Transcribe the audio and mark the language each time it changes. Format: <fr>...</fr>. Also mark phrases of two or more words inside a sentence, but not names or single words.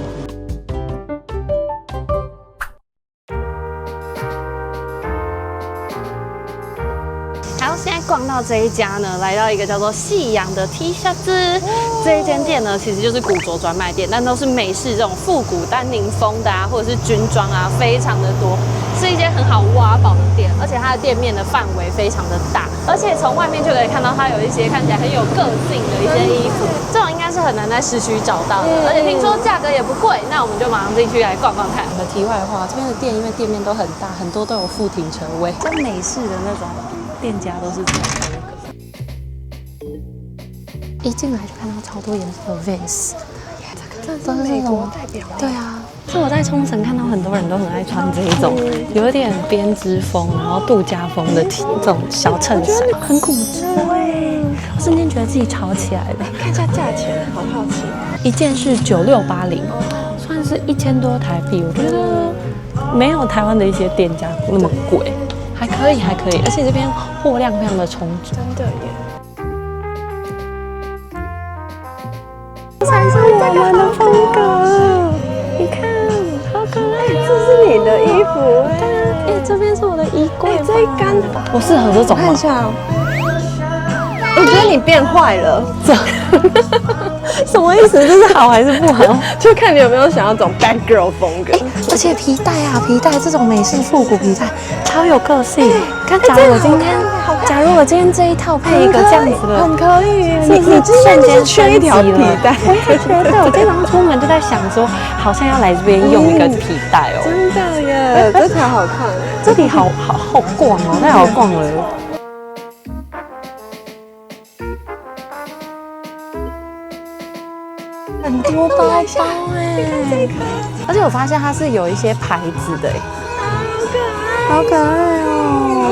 <zh>好，現在逛到這一家呢，來到一個叫做夕陽的 T 恤子。這一間店呢，其實就是古着專賣店，但都是美式這種復古丹寧風的啊，或者是軍裝啊，非常的多，是一間很好挖寶的店。而且它的店面的範圍非常的大，而且從外面就可以看到它有一些看起來很有個性的一些衣服，這種應該是很難在市區找到的，而且聽說價格也不貴。那我們就馬上進去來逛逛看。題外話，這邊的店因為店面都很大，很多都有附停車位，像美式的那種店家都是这樣的。一進來就看到超多顏色的 Vans，這都是美國代表。對啊，是我在沖繩看到很多人都很愛穿這一種，有一點編織風，然後度假風的這種小襯衫，很古着哎，我瞬間覺得自己潮起來了。看一下價錢，好好奇。一件是9680，算是1000多台幣，我覺得沒有台灣的一些店家那麼貴。還可以，還可以，而且這邊貨量非常的充足。真的耶！才是我們的風格，你看，好可愛！這是你的衣服哎！這邊是我的衣櫃。這我適合這種嗎？看一下哦。我觉得你变壞了，什麼意思？这是好還是不好？就看你有沒有想要走</zh> <en>bad girl</en> <zh>風格。而且皮帶啊，皮帶这種美式復古皮帶超有個性。看，假如我今天這一套配一個這樣子的，很可以。你瞬間缺一條皮帶。我也觉得，我今天早上出門就在想說，好像要來這邊用一個皮帶哦。真的耶，這條好看。這裡好逛哦，太好逛了。很多包包哎，而且我發现它是有一些牌子的，好可愛哦！</zh>